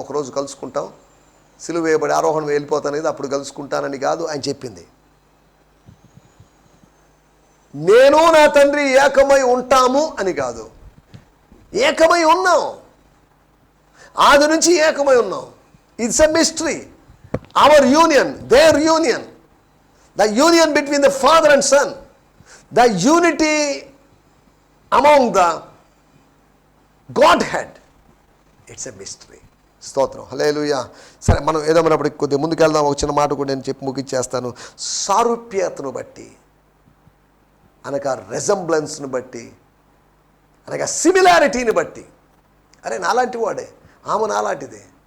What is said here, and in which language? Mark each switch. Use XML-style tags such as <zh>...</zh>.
<te>ఒకరోజు కలుసుకుంటాం, సిలువ వేయబడి ఆరోహణం వెళ్ళిపోతానేది, అప్పుడు కలుసుకుంటానని కాదు ఆయన చెప్పింది. నేను నా తండ్రి ఏకమై ఉంటాము అని కాదు, ఏకమై ఉన్నాం. ఆది నుంచి ఏకమై ఉన్నాం.</te> <en>It's a mystery. Our union, their union, the union between the Father and Son, the unity among the Godhead, it's a mystery.</en> <te>స్తోత్రం, హల్లెలూయా. సరే, మనం ఏదేమన్నప్పటికీ కొద్దిగా ముందుకెళ్దాం. ఒక చిన్న మాట కూడా నేను చెప్పి ముగించేస్తాను. సారూప్యతను బట్టి అనగా రెజంబ్లెన్స్ను బట్టి అనగా సిమిలారిటీని బట్టి, అరే నాలాంటి వాడే, ఆమె నాలాంటిదే.</te>